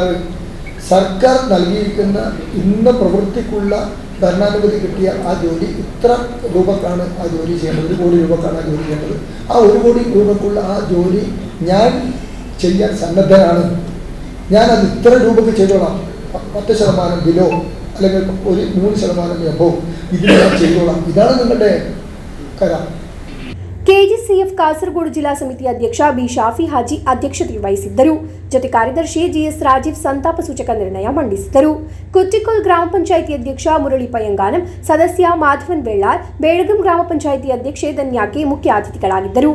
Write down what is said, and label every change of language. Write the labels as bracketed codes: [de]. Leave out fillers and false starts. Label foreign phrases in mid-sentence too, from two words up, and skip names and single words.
[ml] സർക്കാർ നൽകിയിരിക്കുന്ന ഇന്ന പ്രവൃത്തിക്കുള്ള ഭരണാനുമതി കിട്ടിയ ആ ജോലി ഇത്ര രൂപക്കാണ് ആ ജോലി ചെയ്യേണ്ടത്, 1 കോടി രൂപക്കാണ് ആ ജോലി ചെയ്യേണ്ടത്. ആ 1 കോടി രൂപക്കുള്ള ആ ജോലി ഞാൻ ചെയ്യാൻ സന്നദ്ധനാണ്, ഞാനത് ഇത്ര രൂപയ്ക്ക് ചെയ്തോളാം, 10% ബിലോ അല്ലെങ്കിൽ ഒരു 3% എബോ ഇതിൽ ഞാൻ ചെയ്തോളാം. ഇതാണ് നിങ്ങളുടെ കരാർ. [kn] ಕೆಜಿಸಿಎಫ್ ಕಾಸರಗೋಡು ಜಿಲ್ಲಾ ಸಮಿತಿ ಅಧ್ಯಕ್ಷ ಬಿ ಶಾಫಿ ಹಾಜಿ ಅಧ್ಯಕ್ಷತೆ ವಹಿಸಿದ್ದರು. ಜೊತೆ ಕಾರ್ಯದರ್ಶಿ ಜಿಎಸ್ ರಾಜೀವ್ ಸಂತಾಪ ಸೂಚಕ ನಿರ್ಣಯ ಮಂಡಿಸಿದರು. ಕುಚಿಕೋಲ್ ಗ್ರಾಮ ಪಂಚಾಯಿತಿ ಅಧ್ಯಕ್ಷ ಮುರಳಿ ಪಯ್ಯಂಗಾನಂ, ಸದಸ್ಯ ಮಾಧವನ್ ಬೆಳ್ಳಾರ್, ಬೇಳಗಂ ಗ್ರಾಮ ಪಂಚಾಯಿತಿ ಅಧ್ಯಕ್ಷೆ ಧನ್ಯಾಕಿ ಮುಖ್ಯ ಅತಿಥಿಗಳಾಗಿದ್ದರು.